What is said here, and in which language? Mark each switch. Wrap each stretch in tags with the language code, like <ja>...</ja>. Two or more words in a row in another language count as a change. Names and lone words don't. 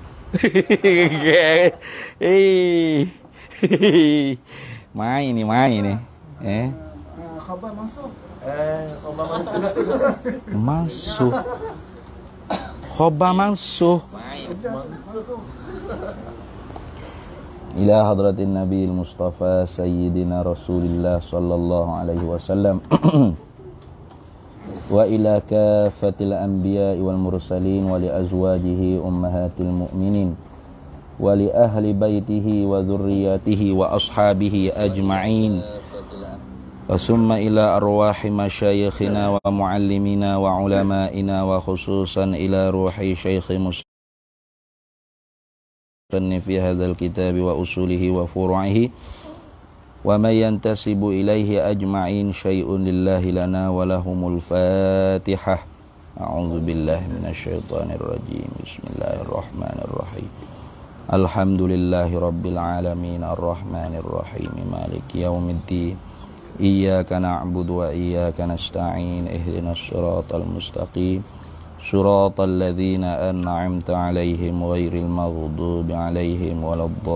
<id>Eh. Main nih. Eh. Khabar masuk. Khabar masuk. Mansuh. Khobar mansuh.</id> <ar>إلى حضرة النبي المصطفى سيدنا رسول الله صلى الله عليه وسلم وإلى كافة الأنبياء والمرسلين ولأزواجه أمهات المؤمنين ولأهل بيته وذريته وأصحابه أجمعين ثم إلى أرواح مشايخنا ومعلمينا وعلمائنا وخصوصا إلى روح شيخي في هذا الكتاب وأصوله وفروعه ومن ينتسب إليه أجمعين شيء لله لنا ولهم الفاتحة أعوذ بالله من الشيطان الرجيم بسم الله الرحمن الرحيم الحمد لله رب العالمين الرحمن الرحيم مالك يوم الدين إياك نعبد وإياك نستعين اهدنا الصراط المستقيم صراط الذين أنعمت عليهم غير المغضوب عليهم ولا</ar>